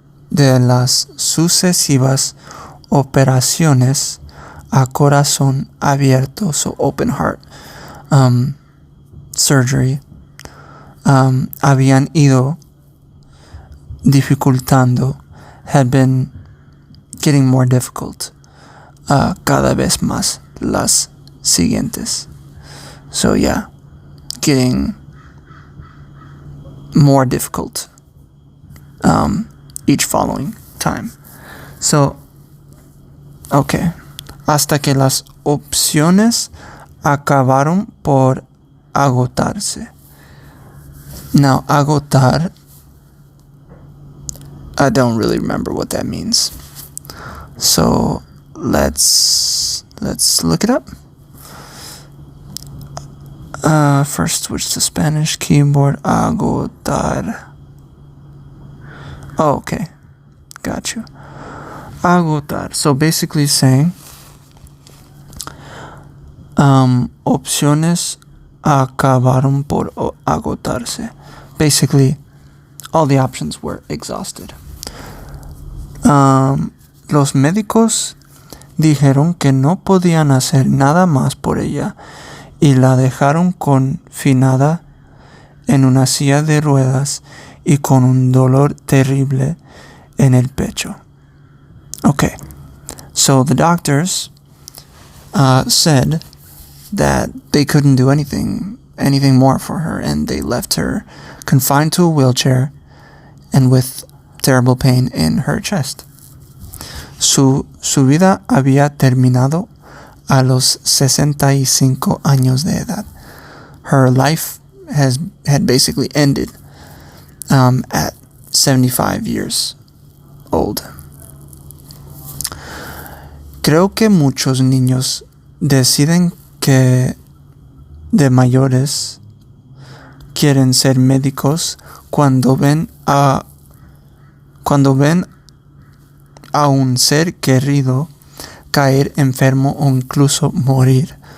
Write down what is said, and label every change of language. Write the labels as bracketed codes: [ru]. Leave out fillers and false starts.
[es] De las sucesivas operaciones a corazón abierto, [en] so open heart surgery, [es] habían ido dificultando, [en] had been getting more difficult, [es] cada vez más las siguientes. [en] So yeah, getting more difficult each following time. So, okay. [es] Hasta que las opciones acabaron por agotarse. [en] Now, agotar, I don't really remember what that means. So, let's look it up. First switch to Spanish keyboard, agotar. Oh, okay. got you. Agotar. So basically saying, [es] opciones acabaron por agotarse. [en] Basically, all the options were exhausted. [es] Los médicos dijeron que no podían hacer nada más por ella y la dejaron confinada en una silla de ruedas y con un dolor terrible en el pecho. [en] Okay, so the doctors said that they couldn't do anything more for her, and they left her confined to a wheelchair and with terrible pain in her chest. [es] Su vida había terminado a los 65 años de edad. [en] Her life had basically ended at 75 years old. [es] Creo que muchos niños deciden que de mayores quieren ser médicos cuando ven a un ser querido caer enfermo o incluso morir.